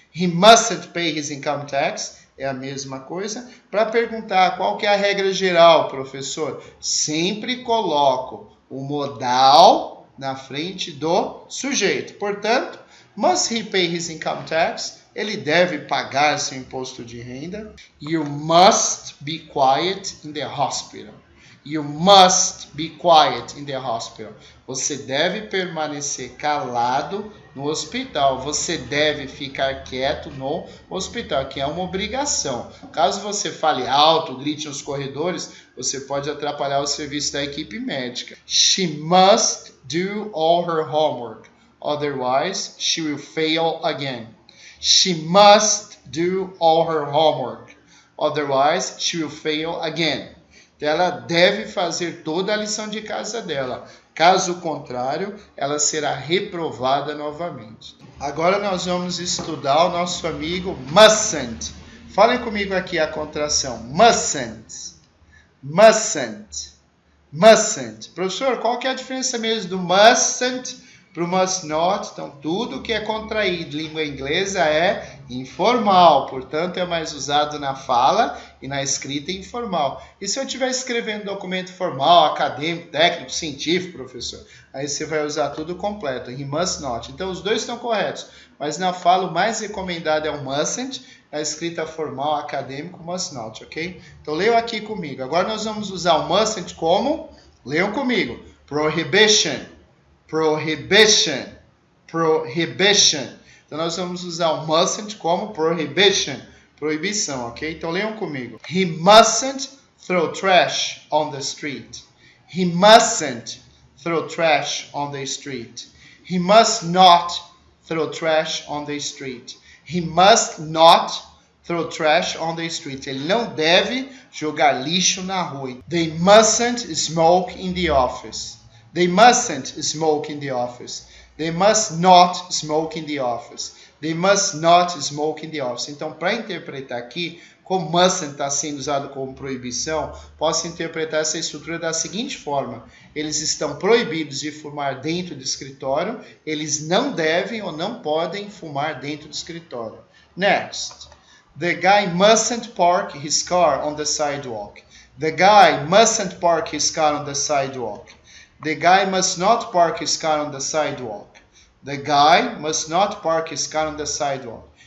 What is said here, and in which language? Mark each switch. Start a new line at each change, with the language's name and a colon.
English: He mustn't pay his income tax.
Portuguese: É a mesma coisa. Para perguntar qual que é a regra geral, professor, sempre coloco o modal na frente do sujeito.
English: Portanto, must he pay his income tax?
Portuguese: Ele deve pagar seu imposto de renda.
English: You must be quiet in the hospital. You must be quiet in the hospital.
Portuguese: Você deve permanecer calado no hospital. Você deve ficar quieto no hospital, que é uma obrigação. Caso você fale alto, grite nos corredores, você pode atrapalhar o serviço da equipe médica.
English: She must do all her homework. Otherwise, she will fail again. She must do all her homework. Otherwise, she will fail again.
Portuguese: Ela deve fazer toda a lição de casa dela. Caso contrário, ela será reprovada novamente. Agora nós vamos estudar o nosso amigo mustn't. Falem comigo aqui a contração. Mustn't. Mustn't. Mustn't. Professor, qual que é a diferença mesmo do mustn't para o must not? Então, tudo que é contraído em língua inglesa é informal, portanto, é mais usado na fala e na escrita informal. E se eu estiver escrevendo documento formal, acadêmico, técnico, científico, professor, aí você vai usar tudo completo,
English: he must not.
Portuguese: Então, os dois estão corretos, mas na fala o mais recomendado é o mustn't, na escrita formal, acadêmico, must not, ok? Então, leiam aqui comigo. Agora nós vamos usar o mustn't como, leiam comigo, prohibition. Prohibition. Prohibition. Então, nós vamos usar o mustn't como prohibition. Proibição, ok? Então, leiam comigo.
English: He mustn't throw trash on the street. He mustn't throw trash on the street. He must not throw trash on the street. He must not throw trash on the street.
Portuguese: Ele não deve jogar lixo na rua.
English: They mustn't smoke in the office. They mustn't smoke in the office. They must not smoke in the office. They must not smoke in the office.
Portuguese: Então, para interpretar aqui, como mustn't está sendo usado como proibição, posso interpretar essa estrutura da seguinte forma. Eles estão proibidos de fumar dentro do escritório. Eles não devem ou não podem fumar dentro do escritório.
English: Next. The guy mustn't park his car on the sidewalk. The guy mustn't park his car on the sidewalk. The guy must not park his car on the sidewalk. The guy must not park his car on the sidewalk.